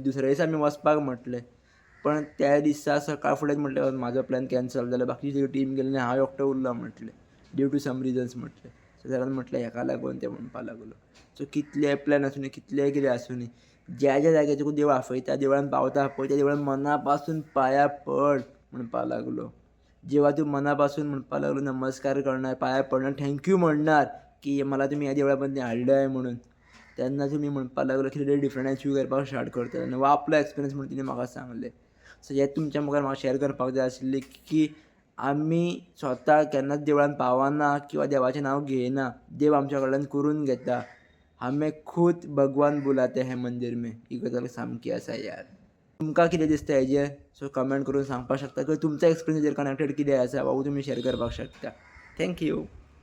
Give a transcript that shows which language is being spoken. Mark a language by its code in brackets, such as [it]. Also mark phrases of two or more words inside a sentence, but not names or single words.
[kok] दुसऱ्या दिसा आमी वचपाक म्हटलें. पण त्या दिसा सकाळ फुडेंच म्हटलें म्हाजो प्लॅन कॅन्सल जालो. बाकीची सगळी टीम गेली आनी हांव एकटो उरलो म्हटलें. [en] due to some reasons [kok] म्हटलें. सो सरान म्हटलें हेका लागून तें म्हणपाक लागलो. सो कितलेय प्लॅन आसूं दी, कितलेंय कितें आसूं दी, ज्या जाग्यार तुका देव आफयता, देवळान पावता पळय, त्या देवळान मना पासून पांया पड म्हणपाक लागलो. जेव्हा तू मनापासून म्हणपाक लागलो [mr] नमस्कार करणार, पाया पडणार, [kok] थँक्यू म्हणणार [mr] की मला तुम्ही ह्या देवळापर्यंत हाडलं आहे [kok] म्हणून, तेन्ना तुमी म्हणपाक लागलो कितें तरी [en] different achieve [kok] करपाक स्टार्ट करतले. आनी हो आपलो एक्सपिरियन्स म्हणून तिणें म्हाका सांगलें. सो हें तुमच्या मुखार म्हाका शेअर करपाक जाय आशिल्लें की आमी स्वता केन्नाच देवळान पावना किंवा देवाचें नांव घेयना. देव आमच्या कडल्यान करून घेता. [hi] हमें खुद भगवान बुलाते हैं मंदिर में. [kok] ही गजाल सामकी आसा यार. तुमकां कितें दिसता हेजेर? सो कमेंट करून सांगपाक शकता किंवा तुमचा एक्सपिरियन्स हेजेर कनेक्टेड कितें आसा, बाबू तुमी शेअर करपाक शकता. थँक्यू.